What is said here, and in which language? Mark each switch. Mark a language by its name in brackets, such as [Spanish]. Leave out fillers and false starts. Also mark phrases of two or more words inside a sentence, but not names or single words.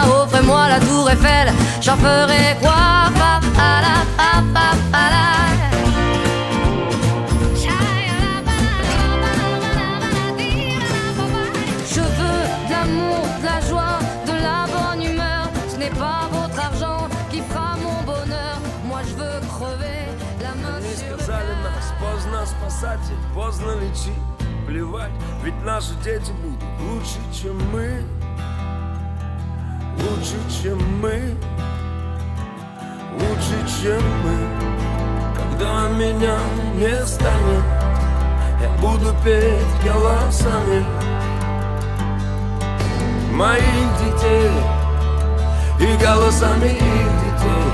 [French] Offrez-moi la tour Eiffel, j'en ferai quoi? Je veux de l'amour, de la joie, de la bonne humeur. Ce n'est pas votre argent qui fera mon bonheur. Moi je veux crever la main sur le [Russian] сказали нас, поздно спасатель, поздно лечить. Плевать, ведь наши дети будут лучше, чем мы. Лучше, чем мы. Лучше, чем мы. Когда меня не станет, я буду петь голосами моих детей и голосами их детей.